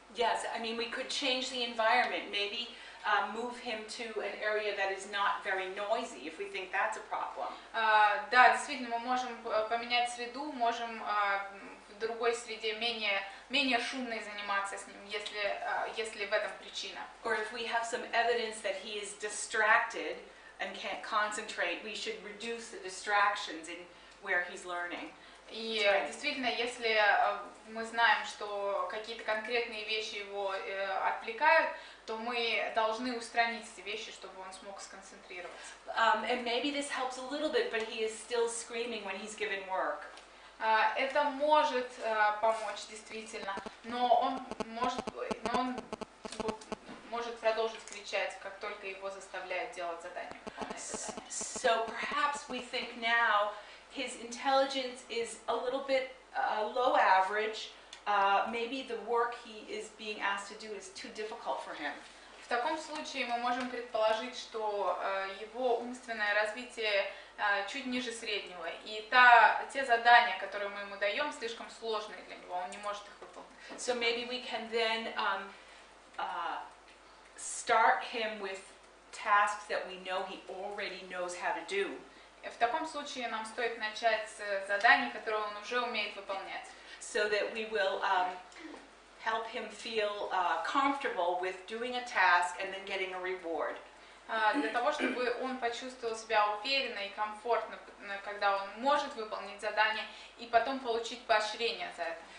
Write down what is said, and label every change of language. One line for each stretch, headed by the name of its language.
English: Yes, I mean we could change the environment. Maybe move him to an area that is not very noisy, if we think that's a problem.
Russian: Да, действительно, мы можем поменять среду, можем в другой среде менее шумной заниматься с ним, если в этом причина.
English: Or if we have some evidence that he is distracted and can't concentrate, we should reduce the distractions in where he's learning.
Russian: И действительно, если мы знаем, что какие-то конкретные вещи его отвлекают, то мы должны устранить эти вещи, чтобы он смог сконцентрироваться.
English: And maybe this helps a little bit, but he is still screaming when he's given work.
Russian: Это может помочь действительно, но он может продолжить кричать, как только его заставляют делать задание.
English: So perhaps we think now his intelligence is a little bit low average. Maybe the work he is being asked to do is too difficult for him.
Russian: В таком случае мы можем предположить, что его умственное развитие чуть ниже среднего, и те задания, которые мы ему даем, слишком сложные для него, он не может их выполнить.
English: So maybe we can then start him with tasks that we know he already knows how to do.
Russian: В таком случае нам стоит начать с заданий, которые он уже умеет выполнять.
English: So that we will help him feel comfortable with doing a task and then getting a reward.
Russian: Для того, чтобы он почувствовал себя уверенно и комфортно, когда он может выполнить задание, и потом получить поощрение за это.